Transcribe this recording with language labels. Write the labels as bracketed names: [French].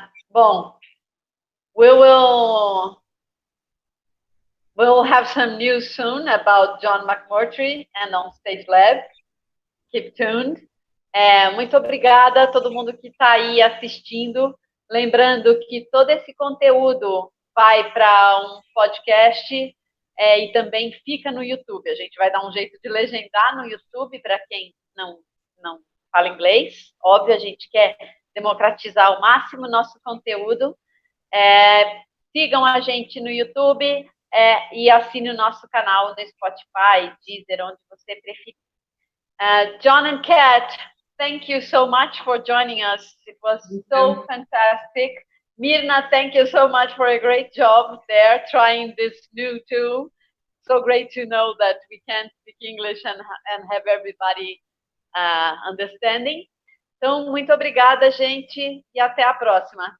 [English] Bom, we'll have some news soon about John McMurtry and On Stage Lab. Keep tuned. [Portuguese] Muito obrigada a todo mundo que está aí assistindo. Lembrando que todo esse conteúdo vai para um podcast e também fica no YouTube. A gente vai dar um jeito de legendar no YouTube para quem não fala inglês. Óbvio, a gente quer democratizar ao máximo o nosso conteúdo. Sigam a gente no YouTube e assine o nosso canal no Spotify, Deezer, onde você preferir. [English] John and Kat, thank you so much for joining us. It was so fantastic. Mirna, thank you so much for a great job there trying this new tool. So great to know that we can speak English and have everybody understanding. [Portuguese] Então, muito obrigada, gente, e até a próxima.